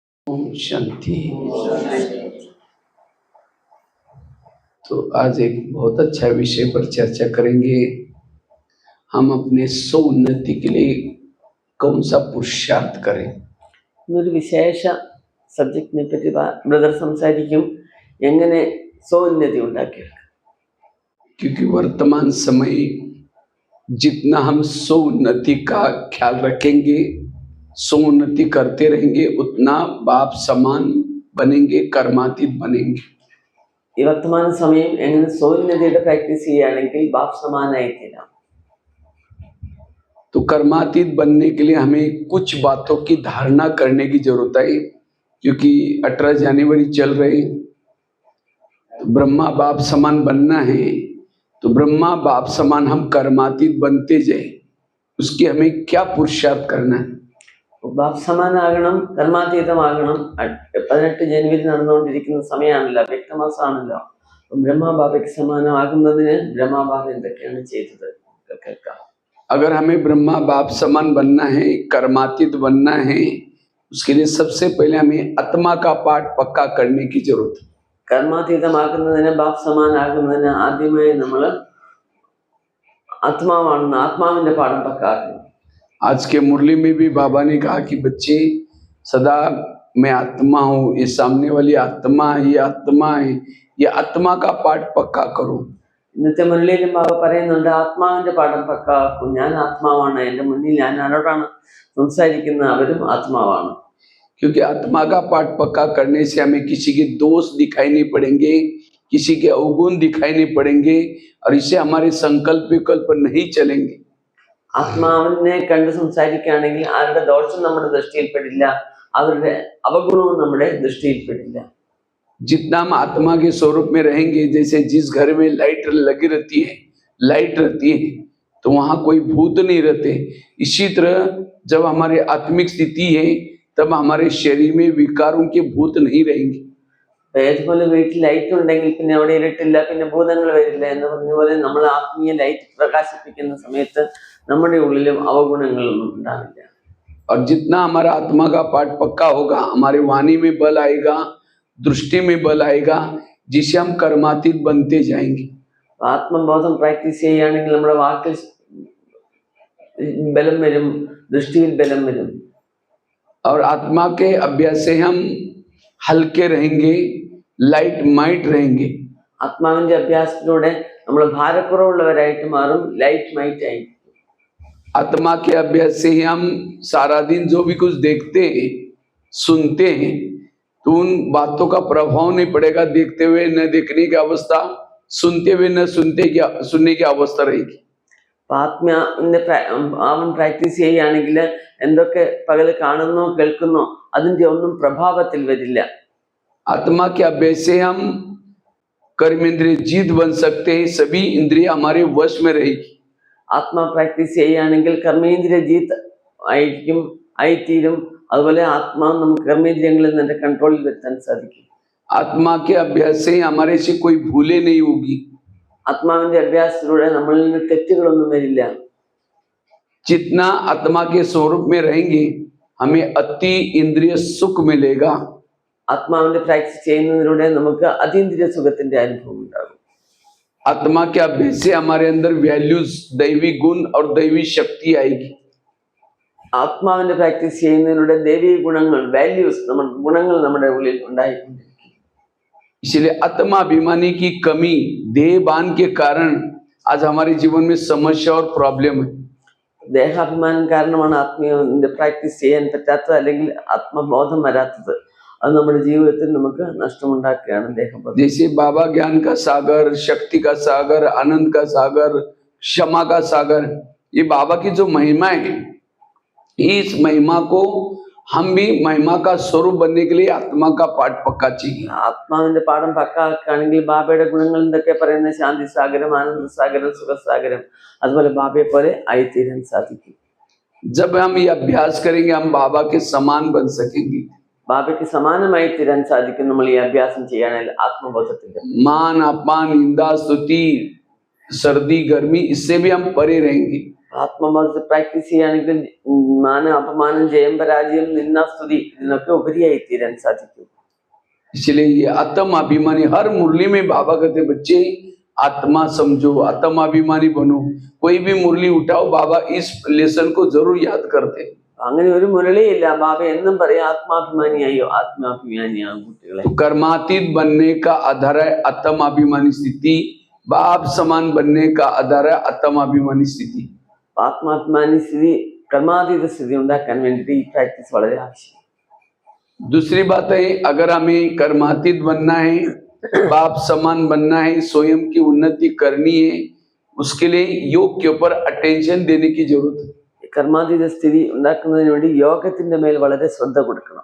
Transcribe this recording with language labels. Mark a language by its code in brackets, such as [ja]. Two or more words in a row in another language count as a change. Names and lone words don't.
[hi] ओम शांति। तो आज एक बहुत अच्छा विषय पर चर्चा करेंगे। हम अपने स्वोन्नति के लिए कौन सा पुरुषार्थ करें। [ml] ഒരു വിശേഷ സബ്ജക്റ്റിനെ പറ്റി ബ്രദർ സംസാരിക്കും, എങ്ങനെ സ്വോന്നതി ഉണ്ടാക്കിയെടുക്കാം. [hi] क्योंकि वर्तमान समय जितना हम स्वोन्नति का ख्याल रखेंगे, स्वोन्नति करते रहेंगे, उतना बाप समान बनेंगे, कर्मातीत बनेंगे. [ml] ഈ വർത്തമാന സമയം എങ്ങനെ സ്വോന്നതിയുടെ പ്രാക്ടീസ് ചെയ്യുകയാണെങ്കിൽ ബാപ്പ് സമാനായി തീരാം. [hi] तो कर्मातीत बनने के लिए हमें कुछ बातों की धारणा करने की जरूरत है, क्योंकि 18 जनवरी चल रही, तो ब्रह्मा बाप समान बनना है. तो ब्रह्मा बाप समान हम कर्मातीत बनते जाए, उसके हमें क्या पुरुषार्थ करना है. [ml] ബാപ്പ് സമാനാകണം, കർമാതീതമാകണം. 18 ജനുവരി നടന്നുകൊണ്ടിരിക്കുന്ന സമയമാണല്ലോ, വ്യക്തമാസമാണല്ലോ. ബ്രഹ്മബാബയ്ക്ക് സമാനമാകുന്നതിന് ബ്രഹ്മബാബ എന്തൊക്കെയാണ് ചെയ്തത് കേൾക്കാം. [hi] अगर हमें ब्रह्मा बाप समान बनना है, कर्मातीत बनना है, उसके लिए सबसे पहले हमें आत्मा का पाठ पक्का करने की जरूरत है. [ml] കർമാതീതമാക്കുന്നതിന് ബാപ്പ് സമാനാകുന്നതിന് ആദ്യമായി നമ്മൾ ആത്മാവാണെന്ന് ആത്മാവിന്റെ പാഠം പക്കാക്കണം. [hi] आज के मुरली में भी बाबा ने कहा कि बच्चे सदा मैं आत्मा हूँ, ये सामने वाली आत्मा है, ये आत्मा है, ये आत्मा का पाठ पक्का करो. [ml] ഇന്നത്തെ മുരളിയിലും ബാബ പറയുന്നുണ്ട്, ആത്മാവിന്റെ പാഠം പക്കാക്കും. ഞാൻ ആത്മാവാണ്, എൻ്റെ മുന്നിൽ ഞാൻ ആരോടാണ് സംസാരിക്കുന്നത്, അവരും ആത്മാവാണ്. [hi] क्योंकि आत्मा का पाठ पक्का करने से हमें किसी के दोष दिखाई नहीं पड़ेंगे, किसी के अवगुण दिखाई नहीं पड़ेंगे, और इससे हमारे संकल्प विकल्प नहीं चलेंगे. [ml] ആത്മാവിനെ കണ്ട് സംസാരിക്കുകയാണെങ്കിൽ ആരുടെ ദോഷം നമ്മുടെ ദൃഷ്ടിയിൽപ്പെടില്ല, അവരുടെ അവഗുണവും നമ്മുടെ ദൃഷ്ടിയിൽപ്പെടില്ല. [hi] जितना हम आत्मा के स्वरूप में रहेंगे, जैसे जिस घर में लाइट लगी रहती है, लाइट रहती है, तो वहाँ कोई भूत नहीं रहते. इसी तरह जब हमारे आत्मिक स्थिति है, तब हमारे शरीर में विकारों के भूत नहीं रहेंगे. [ml] ഏതുപോലെ വീട്ടിൽ ലൈറ്റ് ഉണ്ടെങ്കിൽ പിന്നെ അവിടെ ഇരുട്ടില്ല, പിന്നെ ഭൂതങ്ങൾ വരില്ല എന്ന് പറഞ്ഞ പോലെ നമ്മൾ ആത്മീയ ലൈറ്റ് പ്രകാശിപ്പിക്കുന്ന സമയത്ത് നമ്മുടെ ഉള്ളിലും അവഗുണങ്ങളൊന്നും ഉണ്ടാവില്ല. [hi] और जितना हमारा आत्मा का पाठ पक्का होगा, हमारे वाणी में बल आएगा, दृष्टि में बल आएगा, जिसे हम कर्मातीत बनते जाएंगे. [ml] ആത്മബോധം പ്രാക്ടീസ് ചെയ്യുകയാണെങ്കിൽ നമ്മുടെ വാക്കിൽ ബലം വരും, ദൃഷ്ടിയിൽ ബലം വരും. [hi] और आत्मा के अभ्यास से हम हल्के रहेंगे, [en] light might [hi] रहेंगे. [ml] ആത്മാവിന്റെ അഭ്യാസത്തിലൂടെ നമ്മൾ ഭാരക്കുറവുള്ളവരായിട്ട് മാറും, [en] light might [ml] ആയി. [hi] आत्मा के अभ्यास से ही हम सारा दिन जो भी कुछ देखते हैं, सुनते हैं, तो उन बातों का प्रभाव नहीं पड़ेगा. देखते हुए न देखने की अवस्था, सुनते हुए न सुनने की अवस्था रहेगी. [ml] അവൻ പ്രാക്ടീസ് ചെയ്യുകയാണെങ്കിൽ എന്തൊക്കെ പകല് കാണുന്നോ കേൾക്കുന്നോ അതിന്റെ ഒന്നും പ്രഭാവത്തിൽ വരില്ല. [hi] आत्मा के अभ्यास से हम कर्मेंद्रिय जीत बन सकते हैं, सभी इंद्रिय हमारे वश में रहेगी. [ml] ആത്മാ പ്രാക്ടീസ് ചെയ്യുകയാണെങ്കിൽ കർമ്മേന്ദ്രിയ ജീത്ത് ആയിത്തീരും. അതുപോലെ ആത്മാവ് നമുക്ക് കർമ്മേന്ദ്രിയങ്ങളിൽ നിന്ന് കൺട്രോളിൽ വരുത്താൻ സാധിക്കും. [hi] आत्मा के अभ्यास से हमारे से कोई भूले नहीं होगी. [ml] ആത്മാവിന്റെ അഭ്യാസത്തിലൂടെ നമ്മളിൽ നിന്ന് തെറ്റുകളൊന്നും വരില്ല. [hi] जितना आत्मा के स्वरूप में रहेंगे, हमें अति इंद्रिय सुख मिलेगा. [ml] ആത്മാവിന്റെ പ്രാക്ടീസ് ചെയ്യുന്നതിലൂടെ നമുക്ക് അതീന്ദ്രിയ സുഖത്തിന്റെ അനുഭവം ഉണ്ടാകും. [hi] आत्मा के अभ्यास से हमारे अंदर वैल्यूज, दैवी गुण और दैवी शक्ति आएगी. [ml] ആത്മാവിന്റെ പ്രാക്ടീസ് ചെയ്യുന്നതിലൂടെ ദൈവിക ഗുണങ്ങൾ, വാല്യൂസ്, ഗുണങ്ങൾ നമ്മുടെ ഉള്ളിൽ ഉണ്ടായിക്കൊണ്ടിരിക്കും. [hi] इसलिए आत्माभिमानी की कमी, देहभान के कारण आज हमारे जीवन में समस्या और प्रॉब्लम है. [ml] ദേഹാഭിമാനം കാരണമാണ് ആത്മീയ പ്രാക്ടീസ് ചെയ്യാൻ പറ്റാത്തത്, അല്ലെങ്കിൽ ആത്മബോധം വരാത്തത്. അത് നമ്മുടെ ജീവിതത്തിൽ നമുക്ക് നഷ്ടമുണ്ടാക്കുകയാണ് ദേഹബോധം. [hi] जैसे बाबा ज्ञान का सागर, शक्ति का सागर, आनंद का सागर, क्षमा का सागर, ये बाबा की जो महिमा है, इस महिमा को हम भी महिमा का स्वरूप बनने के लिए आत्मा का पाठ पक्का चाहिए. [ml] ആത്മാവിന്റെ പാഠം പക്കാക്കുകയാണെങ്കിൽ ബാബയുടെ ഗുണങ്ങൾ എന്തൊക്കെ പറയുന്നത്, ശാന്തി സാഗരം, ആനന്ദ സാഗരം, സുഖസാഗരം, അതുപോലെ ബാബയെ പോലെ ആയിത്തീരാൻ സാധിക്കും. [hi] जब हम ये अभ्यास करेंगे, हम बाबा के समान बन सकेंगे. [ml] ബാബയ്ക്ക് സമാനമായി തീരാൻ സാധിക്കും നമ്മൾ ഈ അഭ്യാസം ചെയ്യാണെങ്കിൽ ആത്മബോധത്തിന്റെ. [hi] मान अपमान, निंदा, स्तुति, सर्दी गर्मी, इससे भी हम परे रहेंगे. [ml] ആത്മബോധത്തെ പ്രാക്ടീസ് ചെയ്യുകയാണെങ്കിൽ മാനം അപമാനം ജയം പരാജയം നിന്ദാസ്തുതി ഇതിനൊക്കെ ഉപരിയായി തീരാൻ സാധിക്കും. [hi] इसलिए ये आत्म अभिमानी हर मुरली में बाबा कहते बच्चे आत्मा समझो, आत्म अभिमानी बनो. कोई भी मुरली उठाओ बाबा इस लेसन को जरूर याद करते. [ml] അങ്ങനെ ഒരു മുരളിയില്ല. ബാബ എന്നും പറയും ആത്മാഭിമാനിയായോ ആത്മാഭിമാനിയാകും കുട്ടികളെ. [hi] तो कर्मातीत बनने का आधार है आत्म अभिमानी स्थिति. बाप समान बनने का आधार है आत्म अभिमानी स्थिति. [ml] ആത്മാഭിമാനി സ്ഥിതി കർമാതീത സ്ഥിതി ഉണ്ടാക്കാൻ വേണ്ടിയിട്ട് ഈ പ്രാക്ടീസ് വളരെ ആവശ്യം. [hi] दूसरी बात है अगर हमें कर्मातीत बनना है, बाप समान बनना है, स्वयं की उन्नति करनी है, उसके लिए योग के ऊपर अटेंशन देने की जरूरत है. [ml] കർമാതീത സ്ഥിതി ഉണ്ടാക്കുന്നതിന് വേണ്ടി യോഗത്തിന്റെ മേൽ വളരെ ശ്രദ്ധ കൊടുക്കണം.